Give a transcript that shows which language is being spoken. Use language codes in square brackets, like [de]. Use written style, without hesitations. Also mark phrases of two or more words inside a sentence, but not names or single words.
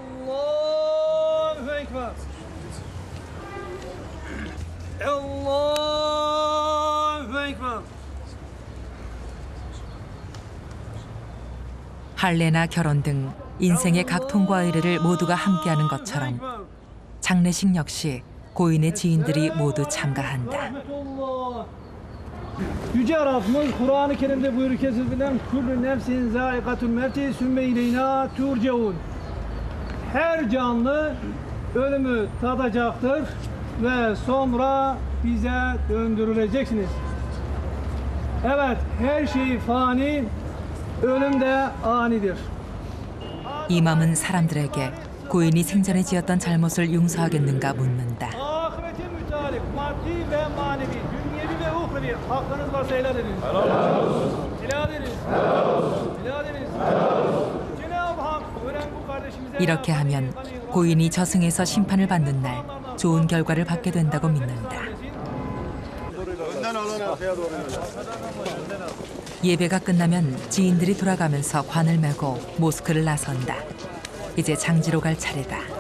[ko] 할례나 결혼 등 인생의 각 통과 의례를 모두가 함께하는 것처럼 장례식 역시 고인의 지인들이 모두 참가한다. [tr] Yüce Rabbimiz Kur'an-ı Kerim'de buyurur ki sizden [ar] كل نفس ذائقة الموت ثم إلينا ترجعون. [tr] Her canlı ölümü tadacaktır ve sonra bize döndürüleceksiniz. Evet, her şey fani, ölüm de anidir. [ko] 이맘은 사람들에게 고인이 생전에 지었던 잘못을 용서하겠는가 묻는다. [tr] Ahirete mütalip maddi ve manevi, dünyevi ve uhrevi hakkınız varsa helal ediniz. Helal ediniz. Helal ediniz. Cenab-ı Hak ölen bu kardeşimize [ko] 이렇게 하면 고인이 저승에서 심판을 받는 날 좋은 결과를 받게 된다고 믿는다. 예배가 끝나면 지인들이 돌아가면서 관을 메고 모스크를 나선다. 이제 장지로 갈 차례다.